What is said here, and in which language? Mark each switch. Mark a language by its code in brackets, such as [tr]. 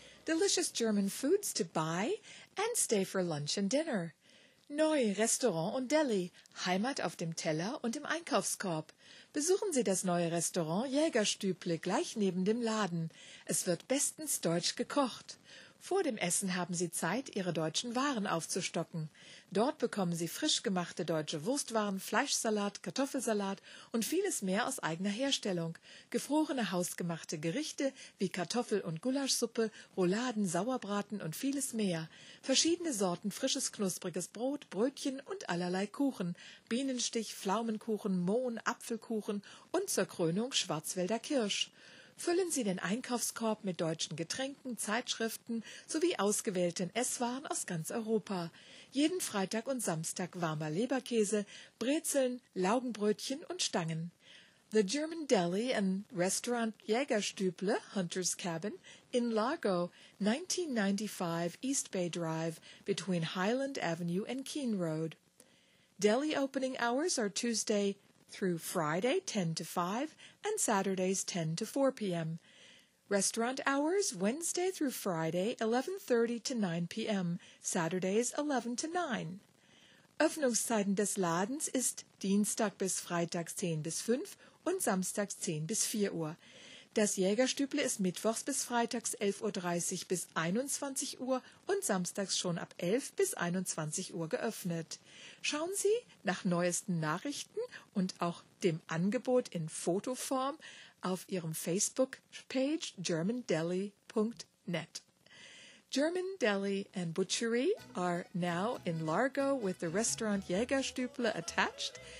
[en] Delicious German foods to buy and stay for lunch and dinner. [de] Neu Restaurant und Deli, Heimat auf dem Teller und im Einkaufskorb. Besuchen Sie das neue Restaurant Jägerstüble gleich neben dem Laden. Es wird bestens deutsch gekocht. Vor dem Essen haben Sie Zeit, Ihre deutschen Waren aufzustocken. Dort bekommen Sie frisch gemachte deutsche Wurstwaren, Fleischsalat, Kartoffelsalat und vieles mehr aus eigener Herstellung. Gefrorene hausgemachte Gerichte wie Kartoffel- und Gulaschsuppe, Rouladen, Sauerbraten und vieles mehr. Verschiedene Sorten frisches knuspriges Brot, Brötchen und allerlei Kuchen. Bienenstich, Pflaumenkuchen, Mohn, Apfelkuchen und zur Krönung Schwarzwälder Kirsch. Füllen Sie den Einkaufskorb mit deutschen Getränken, Zeitschriften sowie ausgewählten Esswaren aus ganz Europa. Jeden Freitag und Samstag warmer Leberkäse, Brezeln, Laugenbrötchen und Stangen. [en] The German Deli and Restaurant Jägerstüble, Hunter's Cabin, in Largo, 1995 East Bay Drive, between Highland Avenue and Keene Road. Deli opening hours are Tuesday through Friday, 10 to 5, and Saturdays, 10 to 4 p.m. Restaurant hours, Wednesday through Friday, 11:30 to 9 p.m., Saturdays, 11 to 9. [de] Öffnungszeiten des Ladens ist Dienstag bis Freitag, 10 bis 5, und Samstags, 10 bis 4 Uhr. Das Jägerstüble ist mittwochs bis freitags, 11.30 Uhr bis 21 Uhr, und samstags schon ab 11 bis 21 Uhr geöffnet. Schauen Sie nach neuesten Nachrichten und auch dem Angebot in Fotoform auf Ihrem Facebook-Page germandeli.net. [en] German Deli and Butchery are now in Largo with the restaurant Jägerstüble attached.